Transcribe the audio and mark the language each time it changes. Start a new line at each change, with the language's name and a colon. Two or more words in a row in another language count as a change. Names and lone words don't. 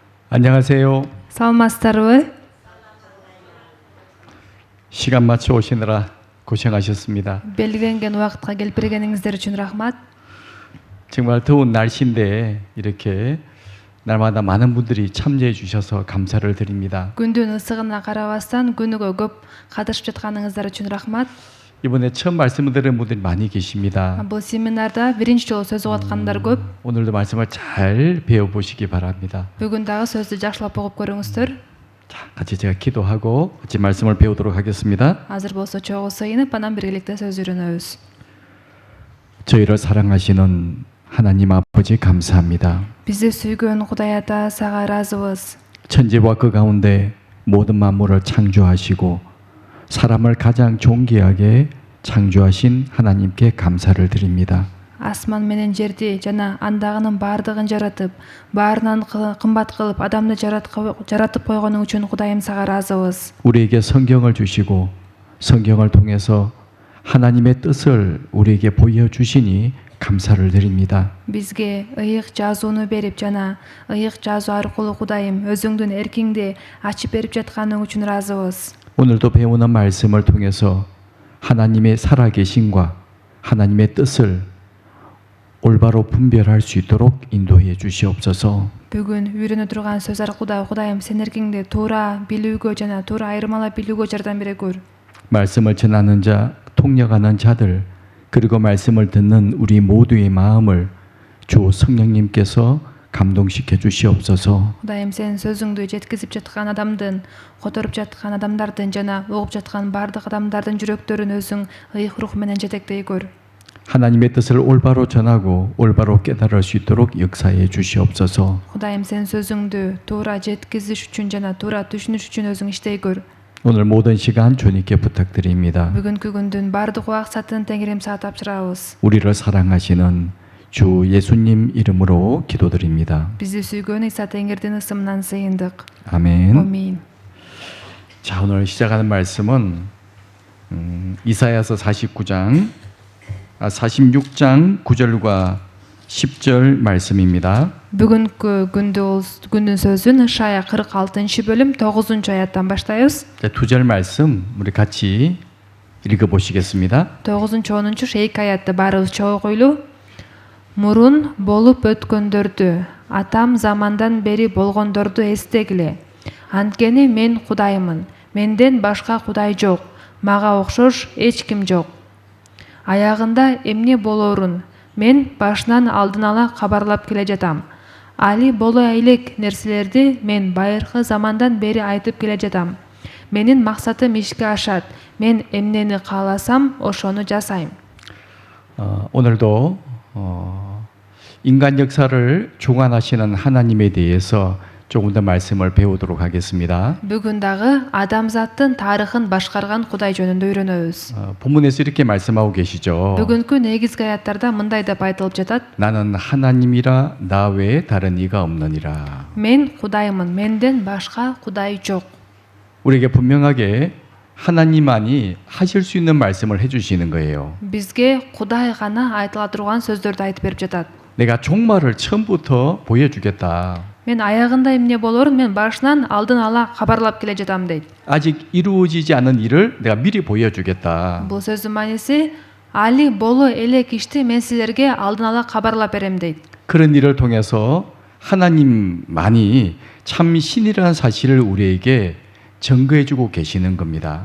Korean: 안녕하세요.
Kyrgyz: саламатсыздарбы?
Korean: 시간 맞춰 오시느라 고생하셨습니다.
Kyrgyz: Белгиленген убакытка келип бергениңиздер үчүн рахмат.
Korean: 정말 더운 날씨인데 이렇게 날마다 많은 분들이 참여해 주셔서 감사를 드립니다.
Kyrgyz: Күндүн ысыгына карабастан күнүгө көп катышып жатканыңыздар үчүн рахмат.
Korean: 이번에 처음 말씀을 들은 분들이 많이 계십니다.
Kyrgyz: Бул семинарда биринчи жолу сөз угуп аткандар көп.
Korean: 오늘도 말씀을 잘 배워보시기 바랍니다.
Kyrgyz: Бүгүн дагы сөздү жакшылап угуп көрүңүздөр.
Korean: 자, 같이 제가 기도하고 같이 말씀을 배우도록 하겠습니다.
Kyrgyz: Азыр болсо чогуу сыйынып, анан биргеликте сөз үйрөнөбүз.
Korean: 저희를 사랑하시는 하나님 아버지 감사합니다.
Kyrgyz: Бизди сүйгөн Кудай Ата, сага ыраазыбыз.
Korean: 천지와 그 가운데 모든 만물을 창조하시고 사람을 가장 존귀하게 창조하신 하나님께 감사를 드립니다.
Kyrgyz: Асман менен жерди жана андагынын баардыгын жаратып, баарынан кымбат кылып адамды жаратып койгонуң үчүн Кудайым сага ыраазыбыз.
Korean: 우리에게 성경을 주시고 성경을 통해서 하나님의 뜻을 우리에게 보여주시니 감사를 드립니다.
Kyrgyz: Бизге ыйык жазууну берип жана ыйык жазуу аркылуу Кудайым өзүңдүн эркиңди ачып берип жатканың үчүн ыраазыбыз.
Korean: 오늘도 배우는 말씀을 통해서 하나님의 살아계심과 하나님의 뜻을 올바로 분별할 수 있도록 인도해 주시옵소서.
Kyrgyz: Бүгүн үйрөнө турган сөз аркылуу Кудайым сен эркиңди туура билүүгө жана туура айырмалап билүүгө жардам бере көр.
Korean: 말씀을 전하는 자, 통역하는 자들, 그리고 말씀을 듣는 우리 모두의 마음을 주 성령님께서 감동시켜 주시옵소서.
Kyrgyz: Кудайым сен сөзүңдү жеткизип жаткан адамдын, которуп жаткан адамдардын жана угуп жаткан бардык адамдардын жүрөктөрүн өзүң ыйык рух менен жетектей көр.
Korean: 하나님의 뜻을 올바로 전하고 올바로 깨달을 수 있도록 역사해 주시옵소서.
Kyrgyz: Кудайым сен сөзүңдү туура жеткизиш үчүн жана туура түшүнүш үчүн өзүң иштей көр.
Korean: 오늘 모든 시간 주님께 부탁드립니다.
Kyrgyz: Бүгүнкү күндүн бардык убакытын Теңирим сага тапшырабыз.
Korean: 우리를 사랑하시는 주 예수님 이름으로 기도드립니다.
Kyrgyz: Бизди сүйгөн Иса Теңирдин ысымынан сыйындык.
Korean: 아멘.
Kyrgyz: Амин.
Korean: 자, 오늘 시작하는 말씀은 이사야서 46장 9절과 10절 말씀입니다.
Kyrgyz: Бүгүнкү күндүн сөзүн Ишая 46-бөлүм 9-чу аяттан баштайбыз.
Korean: 자, 두 절 말씀 우리 같이 읽어 보시겠습니다.
Kyrgyz: 9-чу 10-чу эки аятты баарыбыз чогуу ойлуу. Мурун болуп өткөндөрдү, атам замандан бери болгондорду эстегиле. Анткени мен Кудаймын, менден башка Кудай жок, мага окшош эч ким жок. Аягында эмне болоорун мен башынан алдын ала кабарлап келе жатам. Али боло элек нерселерди мен байыркы замандан бери айтып келе жатам. Менин максатым ишке ашат. Мен эмнени кааласам, ошону жасайм.
Korean: 오늘도 인간 역사를 주관하시는 하나님에 대해서 조금 더 말씀을 배우도록 하겠습니다.
Kyrgyz: Бүгүн дагы адамзаттын тарыхын башкарган Кудай жөнүндө үйрөнөбүз.
Korean: 본문에서 이렇게 말씀하고 계시죠.
Kyrgyz: Бүгүнкү негизги аяттарда мындай деп айтылып жатат.
Korean: 나는 하나님이라 나 외에 다른 이가 없느니라.
Kyrgyz: Мен Кудаймын, менден башка Кудай жок.
Korean: 우리에게 분명하게 하나님만이 하실 수 있는 말씀을 해주시는 거예요.
Kyrgyz: Бизге Кудай гана айтыла турган сөздөрдү айтып берип жатат.
Korean: 내가 종말을 처음부터 보여주겠다.
Kyrgyz: Мен аягында эмне болорун мен башынан алдын ала кабарлап келе жатам дейт.
Korean: 아직 이루어지지 않은 일을 내가 미리 보여주겠다.
Kyrgyz: Бул сөздүн мааниси али боло элек ишти мен силерге алдын ала кабарлап берем дейт.
Korean: 그런 일을 통해서 하나님만이 참 신이라는 사실을 우리에게 증거해주고 계시는 겁니다.